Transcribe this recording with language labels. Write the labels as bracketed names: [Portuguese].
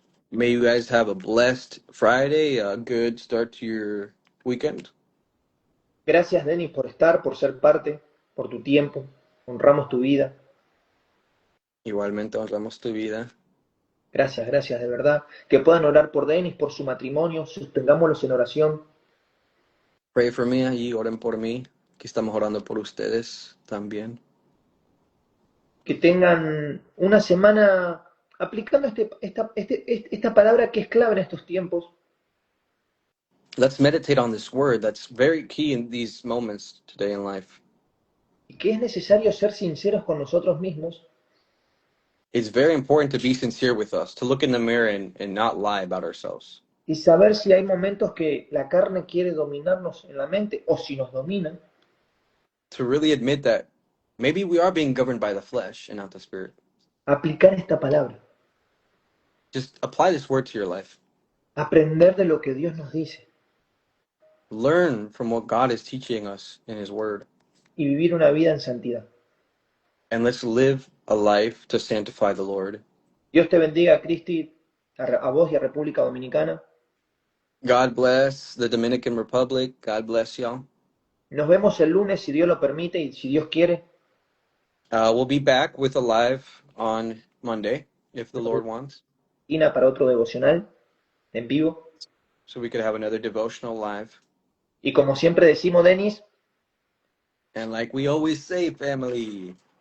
[English] May you guys have a blessed Friday, a good start to your weekend. [Spanish] Gracias, Denis, por estar, por ser parte, por tu tiempo. Honramos tu vida. Igualmente honramos tu vida. Gracias, gracias, de verdad. Que puedan orar por Denis, por su matrimonio. Sostengámoslos en oración. [English] Pray for me [Spanish] y oren por mí. Aquí estamos orando por ustedes también. Que tengan una semana aplicando esta palabra que es clave en estos tiempos. [English] Let's meditate on this word that's very key in these moments today in life. [Spanish] Y que es necesario ser sinceros con nosotros mismos. [English] It's very important to be sincere with us, to look in the mirror and not lie about ourselves. [Spanish] Y saber si hay momentos que la carne quiere dominarnos en la mente o si nos domina. [English] To really admit that maybe we are being governed by the flesh and not the spirit. [Spanish] Aplicar esta palabra. [English] Just apply this word to your life. [Spanish] Aprender de lo que Dios nos dice. [English] Learn from what God is teaching us in his word. [Spanish] Y vivir una vida en santidad. [English] And let's live a life to sanctify the Lord. [Spanish] Dios te bendiga, Cristi, a vos y a República Dominicana. [English] God bless the Dominican Republic. God bless y'all. [Spanish] Nos vemos el lunes, si Dios lo permite y si Dios quiere. [English] We'll be back with a live on Monday, if the Lord wants. [Spanish] Ina para otro devocional en vivo. [English] So we could have another devotional live. [Spanish] Y como siempre decimos, Denis, [English] And like we always say, family,